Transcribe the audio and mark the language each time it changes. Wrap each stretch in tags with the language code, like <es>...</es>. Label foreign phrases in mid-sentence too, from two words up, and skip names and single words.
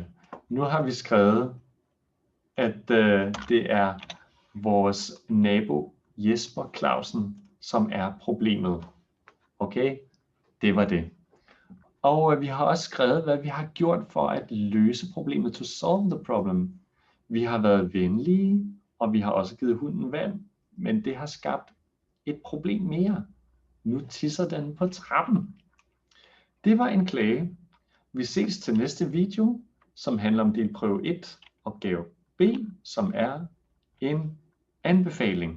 <da>Nu har vi skrevet, at det er vores nabo Jesper Clausen, som er problemet. Okay. Det var det. Og vi har også skrevet, hvad vi har gjort for at løse problemet,</da> <en>to solve the problem.</en> <da>Vi har været venlige, og vi har også givet hunden vand, men det har skabt et problem mere. Nu tisser den på trappen. Det var en klage. Vi ses til næste video. som handler om delprøve 1, opgave B, som er en anbefaling.</da>